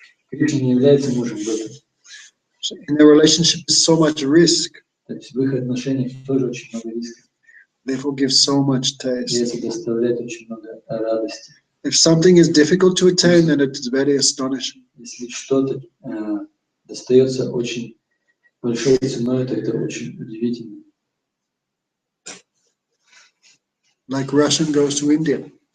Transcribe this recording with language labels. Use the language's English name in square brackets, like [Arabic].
[Russian] Кришна не является мужем гопи. [English] So in their relationship is so much risk. [Russian] То есть в их отношениях тоже очень много рисков. [English] Therefore gives so much [Russian] И [English] taste. [Russian] это доставляет очень много радости. [English] If something is difficult to attain, then it is very astonishing. [Russian] Если что-то достается очень большой ценой, то это очень удивительно. [English] Like Russian goes to India.